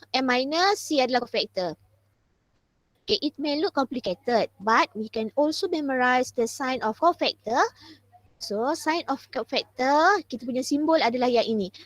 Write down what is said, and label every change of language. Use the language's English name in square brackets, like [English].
[Indonesian] M minor, C adalah cofactor. [English] Okay, it may look complicated but we can also memorize the sign of cofactor. So, sign of cofactor, [Indonesian] kita punya simbol adalah yang ini.